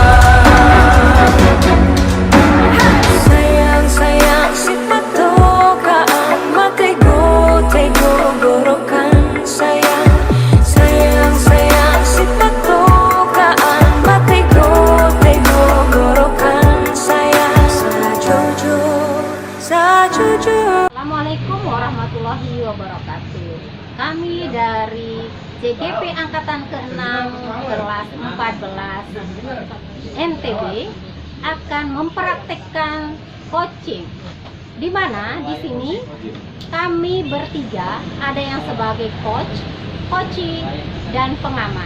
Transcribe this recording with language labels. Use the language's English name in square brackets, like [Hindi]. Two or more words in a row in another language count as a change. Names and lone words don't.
[Manado Malay] Sayang sayang si patokaan, matego tego gorokan sayang. Sayang sayang si patokaan, matego tego gorokan sayang. Sajojo sajojo. [Arabic] السلام عليكم ورحمة الله وبركاته. [Indonesian] Kami dari CGP Angkatan ke-6 kelas 14 NTB akan mempraktekkan coaching, di mana di sini kami bertiga ada yang sebagai coach, coaching, dan pengamat.